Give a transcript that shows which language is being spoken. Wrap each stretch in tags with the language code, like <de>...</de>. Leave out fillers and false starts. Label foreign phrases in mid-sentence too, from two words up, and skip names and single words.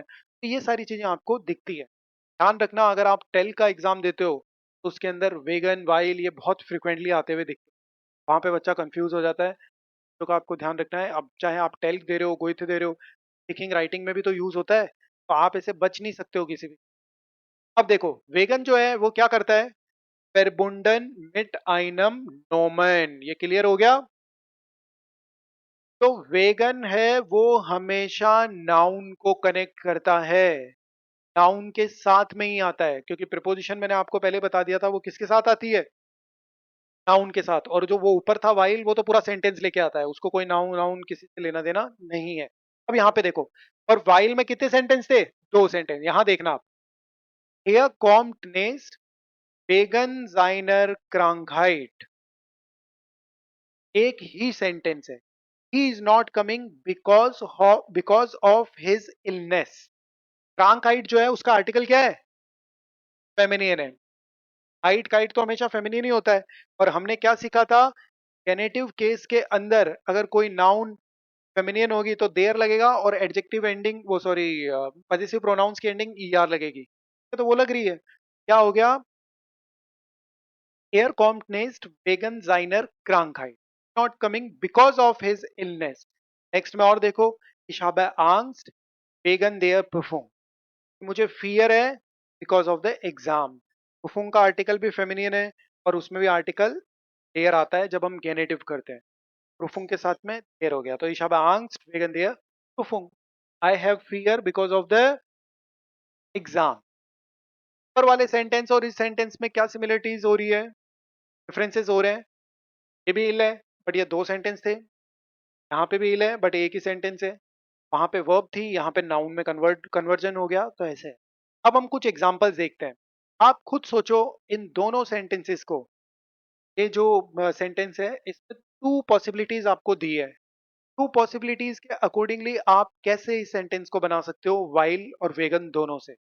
<hi>तो ये सारी चीजें आपको दिखती है। ध्यान रखना, अगर आप टेल का एग्जाम देते हो तो उसके अंदर वेगन वाइल ये बहुत फ्रिक्वेंटली आते हुए दिखते हैं, वहां पे बच्चा कंफ्यूज हो जाता है। तो का आपको ध्यान रखना है, अब चाहे आप टेल्क दे रहे हो, गोइथ दे रहे हो,</hi> <en>speaking writing</en> <hi>में भी तो यूज होता है, तो आप ऐसे बच नहीं सकते हो किसी भी। अब देखो वेगन जो है वो क्या करता है,</hi> <de>verbunden mit einem Nomen,</de> <hi>ये क्लियर हो गया। तो वेगन है वो हमेशा नाउन को कनेक्ट करता है, नाउन के साथ में ही आता है, क्योंकि प्रीपोजिशन मैंने आपको पहले बता दिया था वो किसके साथ आती है, नाउन के साथ। और जो वो ऊपर था वाइल, वो तो पूरा सेंटेंस लेके आता है, उसको कोई नाउन नाउन किसी से लेना देना नहीं है। अब यहाँ पे देखो, और वाइल में कितने सेंटेंस थे, दो सेंटेंस, यहां देखना आप,</hi> <de>Hier kommt nicht wegen seiner Krankheit,</de> <hi>एक ही सेंटेंस है,</hi> <en>he is not coming because of his illness।</en> <hi>Krankheit जो है उसका आर्टिकल क्या है, फेमिनियन है, हाइट काइट तो हमेशा फेमिनियन ही होता है। और हमने क्या सीखा था,</hi> <en>genitive case</en> <hi>के अंदर अगर कोई नाउन फेमिनियन होगी तो देयर लगेगा, और</hi> <en>adjective ending</en> <hi>वो सॉरी</hi> <en>possessive pronouns</en> <hi>की एंडिंग ईआर लगेगी, तो वो लग रही है, क्या हो गया,</hi> <de>er kommt nicht wegen seiner Krankheit,</de> <en>not coming because of his illness.</en> <hi>नेक्स्ट में और देखो,</hi> <de>ich habe Angst wegen der Prüfung,</de> <hi>मुझे फियर है</hi> <en>because of the exam.</en> <hi>Prüfung का आर्टिकल भी फेमिनियन है, और उसमें भी आर्टिकल देयर आता है जब हम गेनेटिव करते हैं, Prüfung के साथ में देयर हो गया, तो</hi> <de>ich habe Angst wegen der Prüfung,</de> <en>I have fear because of the exam।</en> <hi>ऊपर वाले सेंटेंस और इस सेंटेंस में क्या सिमिलरिटीज हो रही है, डिफरेंसेस हो रहे हैं, ये भी इल है बट ये दो सेंटेंस थे, यहाँ पे भी इल है बट एक ही सेंटेंस है, वहां पे वर्ब थी, यहाँ पे नाउन में कन्वर्जन हो गया, तो ऐसे है। अब हम कुछ एग्जांपल्स देखते हैं, आप खुद सोचो इन दोनों सेंटेंसेस को, ये जो सेंटेंस है इसमें</hi> <en>two possibilities</en> <hi>आपको दी है,</hi> <en>two possibilities</en> <hi>के अकॉर्डिंगली आप कैसे इस सेंटेंस को बना सकते हो वाइल और वेगन दोनों से।</hi>